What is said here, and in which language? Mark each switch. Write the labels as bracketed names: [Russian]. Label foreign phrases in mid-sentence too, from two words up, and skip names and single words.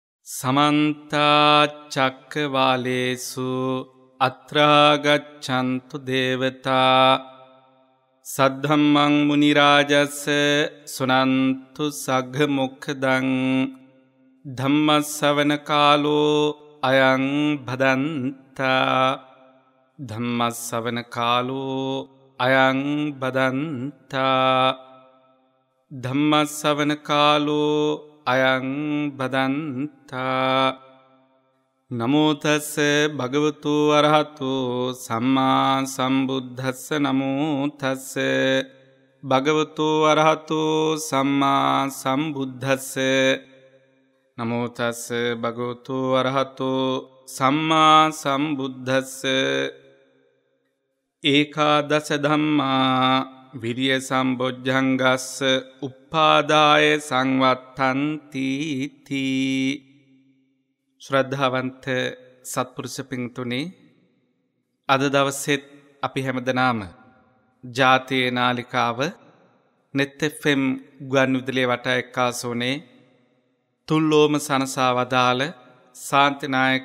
[Pali] समन्ता चक्रवालेषु अत्रा गच्छन्तु देवता सद्धम्मं मुनिराजस्य सुनन्तु सग्मुखदं धम्मश्रवण कालो अयं भदन्ता धम्मश्रवण कालो अयं भदन्ता धम्मश्रवण कालो अयं भदन्ता नमो तस्से भगवतो अरहतो सम्मा सम्बुद्धस्से नमो तस्से भगवतो अरहतो सम्मा सम्बुद्धस्से नमो तस्से भगवतो अरहतो सम्मा सम्बुद्धस्से एकादश धम्मा विरिय संबोධ්‍යංගස්ස උපාදාය සංවත්තන්ති තී [Sinhala] ශ්‍රද්ධාවන්ත සත්පුරුෂ පින්තුනි අද දවසෙත් අපි හැමදෙනාම ජාතියේ නාලිකාව net fm ගුවන්විදුලිය වටා එක්කාසෝනේ තුල්ලෝම සනසා වදාළ ශාන්තිනායක